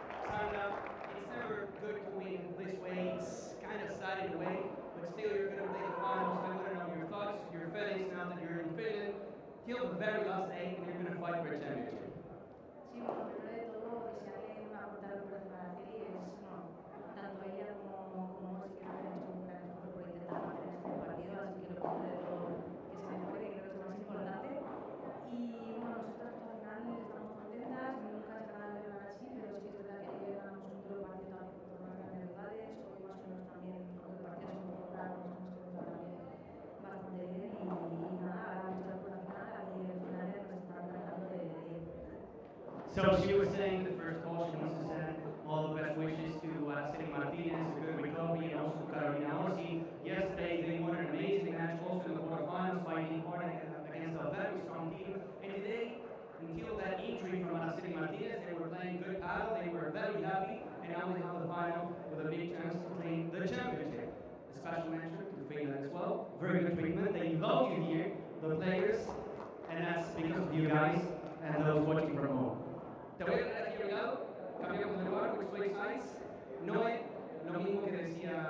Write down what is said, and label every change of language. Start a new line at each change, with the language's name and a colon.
English: Sandra, it's never good to win this way. It's kind of sad in a way, but still, you're going to play the finals. I want to know your thoughts, your feelings now that you're in Finland, till the very last day, and you're going to fight for a championship.
Spanish: Sí, bueno, primero de todo, desearle una brutal recuperación a Araceli. Tanto ella como sí que han hecho un gran esfuerzo por intentar mantener este partido, así que lo primero de todo, que se mejore, que creo que es lo más importante. Y bueno, nosotras pues, al final estamos contentas, nunca se gana el ganar así, pero sí que es verdad que ayer ganamos un duro partido también contra unas grandes rivales, hoy más o menos también, aunque el partido es un poco raro, nos hemos quedado también bastante bien y nada, ahora vamos a por la final, aquí el final nos están tratando de ir.
English: So she was saying the first call, she wants to send all the best wishes to Araceli Martinez, a good recovery, and also Carolina Orsi. Yesterday they won an amazing match, also in the quarterfinals, fighting hard against a very strong team. And today, until that injury from Araceli Martinez, they were playing good paddle, they were very happy, and now they have the final with a big chance to claim the championship. A special mention to Finland as well. Very good treatment. They love you here, the players, and that's because of you guys and those watching from home.
Spanish: Te voy a traer aquí a mi lado, cambiamos de lugar,
English: which way sides.
Spanish: Noé, lo mismo que decía